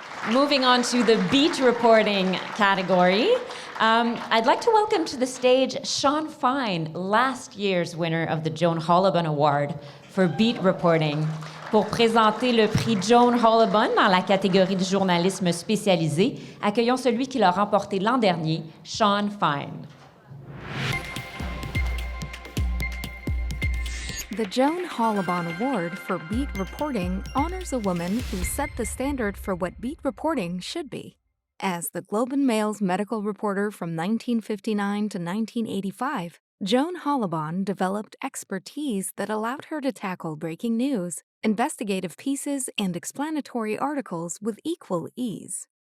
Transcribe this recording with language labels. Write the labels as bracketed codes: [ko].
[en] Moving on to the beat reporting category, I'd like to welcome to the stage Sean Fine, last year's winner of the Joan Hollabon Award for beat reporting. [fr] Pour présenter le prix Joan Hollabon dans la catégorie du journalisme spécialisé, accueillons celui qui l'a remporté l'an dernier, Sean Fine. [en] The Joan Hollabon Award for Beat Reporting honors a woman who set the standard for what beat reporting should be. As the Globe and Mail's medical reporter from 1959 to 1985, Joan Hollabon developed expertise that allowed her to tackle breaking news, investigative pieces, and explanatory articles with equal ease.